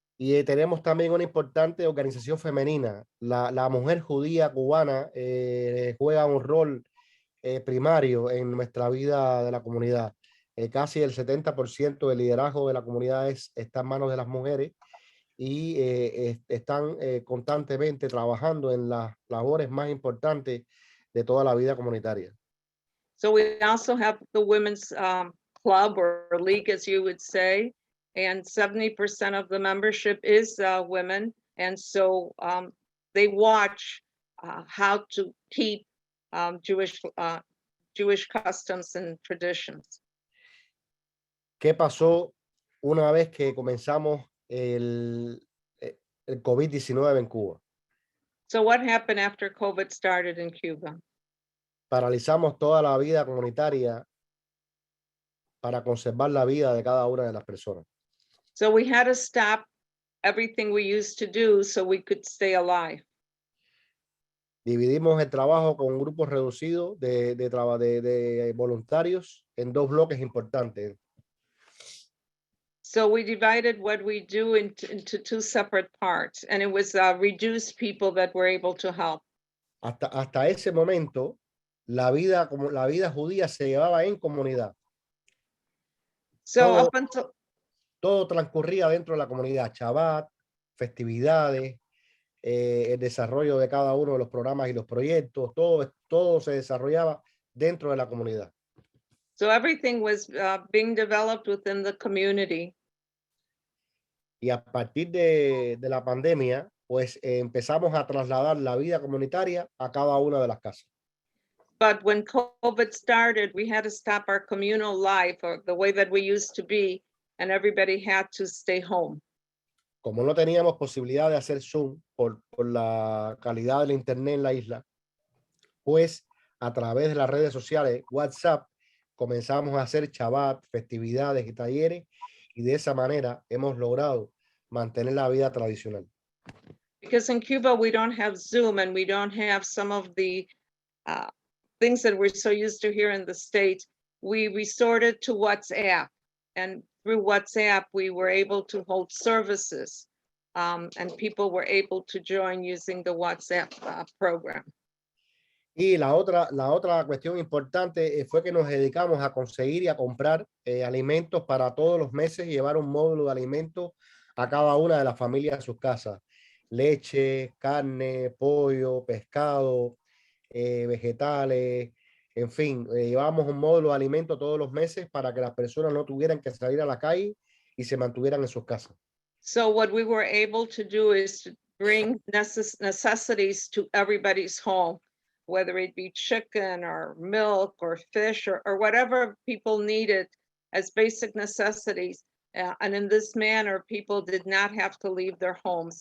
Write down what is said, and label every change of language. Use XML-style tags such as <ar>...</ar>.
<es>Y tenemos también una importante organización femenina. La mujer judía cubana juega un rol primario en nuestra vida de la comunidad. Casi el 70% del liderazgo de la comunidad está en manos de las mujeres y están constantemente trabajando en las labores más importantes de toda la vida comunitaria.</es> <en>So we also have the women's club or league, as you would say, and 70% of the membership is women. And so they watch how to keep Jewish customs and traditions.</en> <es>¿Qué pasó una vez que comenzamos el COVID-19 en Cuba?</es> <en>So what happened after COVID started in Cuba?</en> <es>Paralizamos toda la vida comunitaria para conservar la vida de cada una de las personas.</es> <en>So we had to stop everything we used to do so we could stay alive.</en> <es>Dividimos el trabajo con grupos reducidos de voluntarios en dos bloques importantes.</es> <en>So we divided what we do into two separate parts, and it was reduced people that were able to help.</en> <es>Hasta ese momento, la vida judía se llevaba en comunidad.</es> <en>So up until</en> <es>Todo transcurría dentro de la comunidad, Shabbat, festividades, el desarrollo de cada uno de los programas y los proyectos, todo se desarrollaba dentro de la comunidad.</es> <en>so everything was being developed within the community.</en> <es>Y a partir de la pandemia, pues empezamos a trasladar la vida comunitaria a cada una de las casas.</es> <en>But when COVID started, we had to stop our communal life or the way that we used to be, and everybody had to stay home.</en> <es>Como no teníamos posibilidad de hacer Zoom por la calidad del internet en la isla, pues a través de las redes sociales, WhatsApp, comenzamos a hacer Shabbat, festividades y talleres, y de esa manera hemos logrado mantener la vida tradicional.</es> <en>Because in Cuba, we don't have Zoom and we don't have some of the things that we're so used to here in the States. We resorted to WhatsApp, and through WhatsApp, we were able to hold services, and people were able to join using the WhatsApp program.</en> <es>Y la otra cuestión importante fue que nos dedicamos a conseguir y a comprar alimentos para todos los meses y llevar un módulo de alimentos a cada una de las familias a sus casas. Leche, carne, pollo, pescado, vegetales, en fin, llevábamos un módulo de alimentos todos los meses para que las personas no tuvieran que salir a la calle y se mantuvieran en sus casas.</es> <en>So what we were able to do is to bring necessities to everybody's home, whether it be chicken or milk or fish or whatever people needed as basic necessities. And in this manner, people did not have to leave their homes.</en>